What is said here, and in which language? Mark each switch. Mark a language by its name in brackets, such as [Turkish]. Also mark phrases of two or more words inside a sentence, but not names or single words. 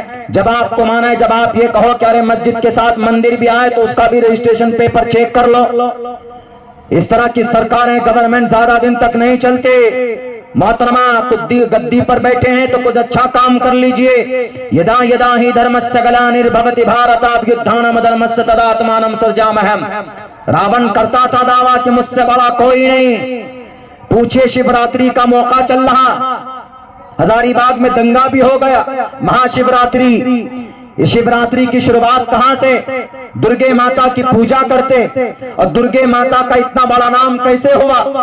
[Urdu] جب آپ کو مانا ہے, جب آپ یہ کہو کہ ارے مسجد کے ساتھ مندر بھی آئے تو اس کا بھی [English] registration paper [Urdu] چیک کر لو. اس طرح کی سرکاریں, گورنمنٹ زیادہ دن تک نہیں چلتے. محترمہ گدی پر بیٹھے ہیں تو کچھ اچھا کام کر لیجئے. [Sanskrit] यदा यदा हि धर्मस्य ग्लानिर्भवति भारताभिधानम् धर्मस्य तदात्मानम् सृजाम्यहम्. [Urdu] راون کرتا تھا دعویٰ کہ مجھ سے بڑا کوئی نہیں. پوچھے شیوراتری کا موقع چل رہا, ہزاری باغ میں دنگا بھی ہو گیا. مہا شیوراتری, اس شیوراتری کی شروعات کہاں سے؟ درگے ماتا کی پوجا کرتے, اور درگے ماتا کا اتنا بڑا نام کیسے ہوا؟